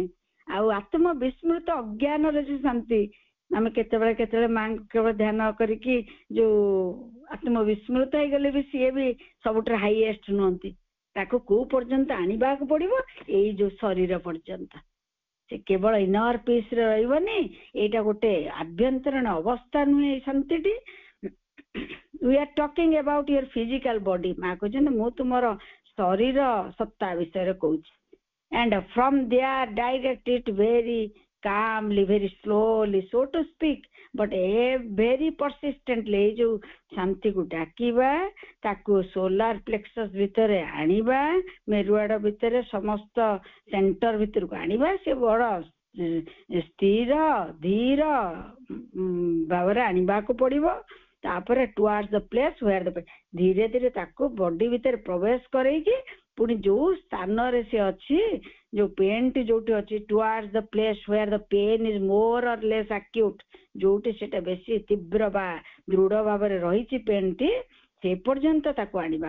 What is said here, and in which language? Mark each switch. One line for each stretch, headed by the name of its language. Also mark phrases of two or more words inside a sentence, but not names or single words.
Odia: ଆଉ ଆତ୍ମବିସ୍ମୃତ ଅଜ୍ଞାନର ଯେ ଶାନ୍ତି, ଆମେ କେତେବେଳେ କେତେବେଳେ ମାଙ୍କୁ କେବଳ ଧ୍ୟାନ କରିକି ଯୋଉ ଆତ୍ମବିସ୍ମୃତ ହେଇଗଲେ ବି ସିଏ ବି ସବୁଠାରୁ ହାଇଏଷ୍ଟ ନୁହନ୍ତି। ତାକୁ କୋଉ ପର୍ଯ୍ୟନ୍ତ ଆଣିବାକୁ ପଡିବ? ଏଇ ଯୋଉ ଶରୀର ପର୍ଯ୍ୟନ୍ତ। ସେ କେବଳ
English: inner peace
Odia: ରେ ରହିବନି, ଏଇଟା ଗୋଟେ ଆଭ୍ୟନ୍ତରୀଣ ଅବସ୍ଥା ନୁହେଁ ଏଇ ଶାନ୍ତିଟି।
English: we are talking about your physical body.
Odia: ମା କହୁଛନ୍ତି ମୁଁ ତୁମର ଶରୀର ସତ୍ତା ବିଷୟରେ କହୁଛି।
English: and from there direct it very calmly, very slowly, so to speak, but very persistently।
Odia: ଏଇ ଯୋଉ ଶାନ୍ତିକୁ ଡାକିବା, ତାକୁ
English: solar plexus
Odia: ଭିତରେ ଆଣିବା, ମେରୁଆଡ ଭିତରେ ସମସ୍ତ ସେଣ୍ଟର ଭିତରକୁ ଆଣିବା, ସେ ବଡ ସ୍ଥିର ଧୀର ଭାବରେ ଆଣିବାକୁ ପଡିବ। ତାପରେ
English: toward the place where the,
Odia: ଧୀରେ ଧୀରେ ତାକୁ ବଡି ଭିତରେ ପ୍ରବେଶ କରେଇକି ପୁଣି ଯୋଉ ସ୍ଥାନରେ ସେ ଅଛି, ଯୋଉ ପେନ୍ ଟି ଯୋଉଠି ଅଛି,
English: toward the place where the pain is more or less acute,
Odia: ଯୋଉଠି ସେଟା ବେଶୀ ତୀବ୍ର ବା ଦୃଢ ଭାବରେ ରହିଛି ପେନ୍ ଟି, ସେ ପର୍ଯ୍ୟନ୍ତ ତାକୁ ଆଣିବା।